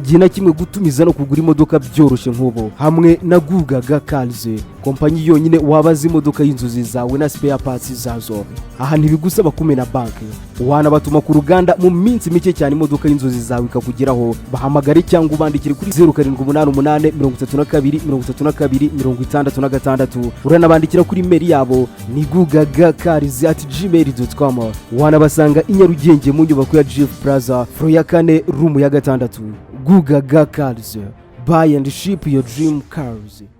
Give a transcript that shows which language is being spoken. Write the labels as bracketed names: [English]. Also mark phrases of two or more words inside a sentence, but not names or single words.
[Kinyarwanda] gihe na kimwe gutumiza no kugura imodoka byoroshye nk'ubu hamwe na Gugaga Cars kompanyi yonyine wabaza imodoka y'inzozi zawe na [English] spare parts [Kinyarwanda] zazo aha ntibigusaba kumena banki wanabatuma ku ruganda mu minsi mike cyane imodoka y'inzozi zawe ikakugeraho bahamagare cyangwa ubandikire kuri 0788 32 32 66 uranabandikira kuri mail yabo ni gugagacars@gmail.com wanabasanga i Nyarugenge mu nyubako ya Jeff Plaza floor ya 4 room ya 6 Gugaga Cars [English] buy and ship your dream cars.